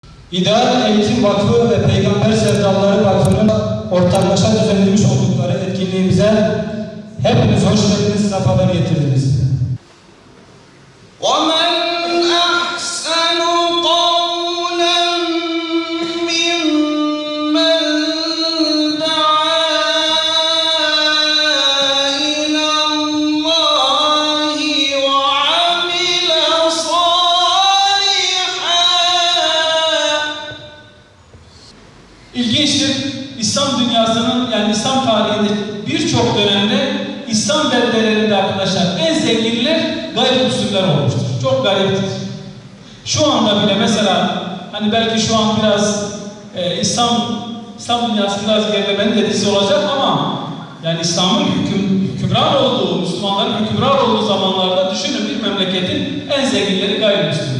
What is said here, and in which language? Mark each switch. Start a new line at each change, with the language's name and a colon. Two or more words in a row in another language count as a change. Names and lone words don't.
Turkish: İdeal Eğitim Vakfı ve Peygamber Sevdalıları Vakfı'nın ortaklaşa düzenlemiş oldukları etkinliğimize hepiniz hoş geldiniz, sefalar getirdiniz.
Arabic: وَمَنْ أَحْسَنُ قَوْلًا مِّمَّنْ دَعَا إِلَى اللّٰهِ وَعَمِلَ صَالِحًا.
Turkish: İlginçtir. İslam dünyasının, yani İslam tarihinde birçok dönemde İslam beldelerinde arkadaşlar en zenginler gayrimüslimler olmuştur. Çok gariptir. Şu anda bile mesela hani belki şu an biraz İslam dünyası biraz gerilemenin etkisi olacak ama yani İslam'ın hükümran olduğu, Müslümanların hükümran olduğu zamanlarda düşünün bir memleketin en zenginleri gayrimüslimler.